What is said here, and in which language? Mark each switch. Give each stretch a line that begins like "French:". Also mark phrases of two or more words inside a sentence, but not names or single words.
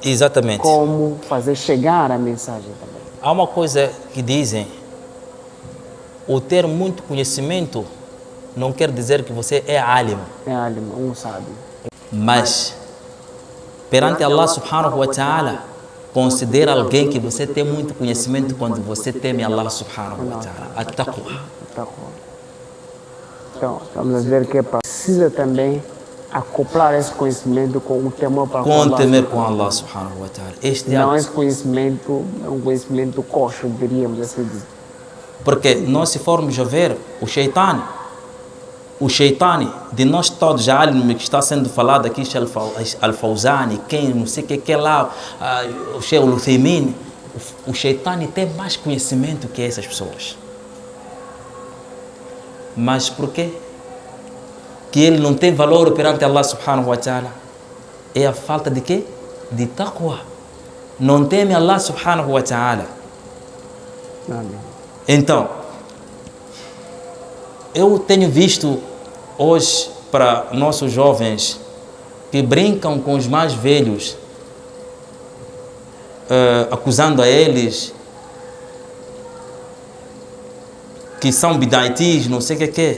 Portuguese: Exatamente. Como fazer chegar a mensagem também. Há uma coisa que dizem, o ter muito conhecimento não quer dizer que você é alim. É alim, um sábio. Mas, perante
Arabic: الله سبحانه وتعالى,
Portuguese: considera alguém que você tem muito conhecimento quando você teme
Arabic: الله سبحانه وتعالى.
Portuguese: At-taqwa. Então, estamos a ver que precisa também acoplar esse conhecimento com o temor para com temer com
Arabic: الله سبحانه وتعالى.
Portuguese: Não esse conhecimento é um conhecimento coxo, diríamos assim dizer. Porque nós, se formos a ver, o Shaitani de nós todos, já que está sendo falado aqui, Al-Fawzani, quem, não sei o que é lá, o Sheikh Al-Uthaymin, o Shaitani tem mais conhecimento que essas pessoas. Mas por quê? Que ele não tem valor perante
Arabic: الله سبحانه وتعالى?
Portuguese: É a falta de quê? De taqwa. Não teme
Arabic: الله سبحانه وتعالى.
Portuguese: Então, eu tenho visto hoje para nossos jovens que brincam com os mais velhos, acusando a eles que são bidaitis, não sei o que é.